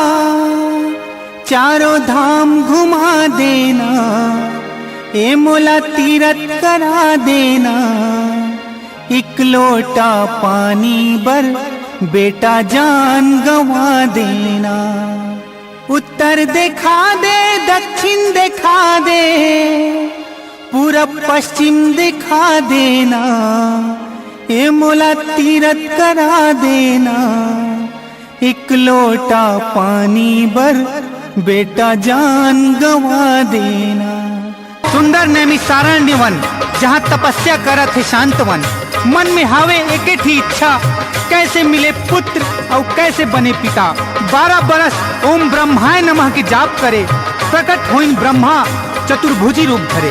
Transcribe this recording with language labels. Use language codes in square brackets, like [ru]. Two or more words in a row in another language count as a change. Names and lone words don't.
[hne] चारों धाम घुमा देना। ए मोला तीरथ करा देना। एक लोटा पानी बर बेटा जान गंवा देना। उत्तर दिखा दे दक्षिण दिखा दे पूरब पश्चिम दिखा देना। ए मोला तीरथ करा देना। एक लोटा पानी बर बेटा जान गंवा देना। सुंदर नैमिषारण्य वन जहाँ तपस्या करत है शांतवन। मन में हावे एक ही इच्छा कैसे मिले पुत्र और कैसे बने पिता। 12 बरस [sa] ओम ब्रह्माय नमः [hne] की जाप करे प्रकट होइन ब्रह्मा चतुर्भुजी रूप धरे।